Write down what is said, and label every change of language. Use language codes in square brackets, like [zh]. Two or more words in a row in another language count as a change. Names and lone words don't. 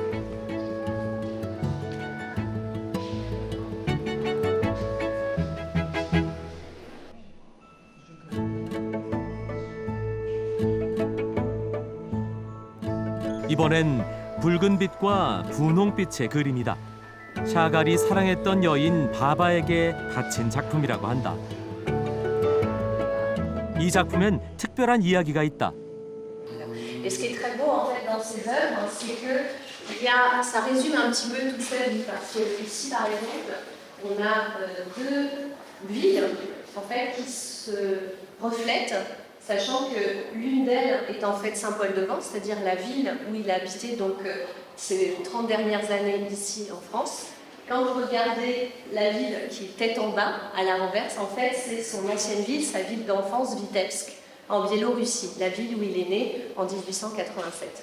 [ko] 이번엔 붉은 빛과 분홍빛의 그림이다. 샤갈이 사랑했던 여인 바바에게 바친 작품이라고 한다. 이 작품엔 특별한 이야기가 있다. [fr] Et ce qui est très beau en fait dans ces œuvres, c'est que ça résume un petit peu toute sa vie. Parce que ici, par exemple, on a deux villes en fait qui se reflètent, sachant que l'une d'elles est en fait Saint-Paul-de-Vence, c'est-à-dire la ville où il a habité donc ces 30 dernières années ici en France, Quand vous regardez la ville qui est tête en bas, à la renverse, en fait, c'est son ancienne ville, sa ville d'enfance, Vitebsk, en Biélorussie, la ville où il est né en 1887.